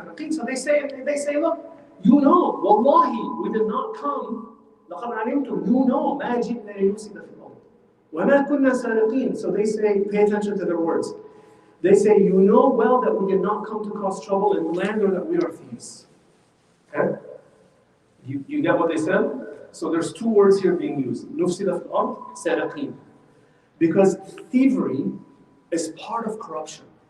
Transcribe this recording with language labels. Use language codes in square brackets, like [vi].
[en] So they say, look, you know, wallahi, we did not come. You know, [ar] ما جئنا لنفسد في الأرض. وما كنا سارقين. [en] So they say, pay attention to their words. They say, you know well that we did not come to cause trouble in the land or that we are thieves. Okay? You get what they said? So there's two words here being used. [ar] نفسد في الأرض, سارقين. [en] Because thievery is part of corruption.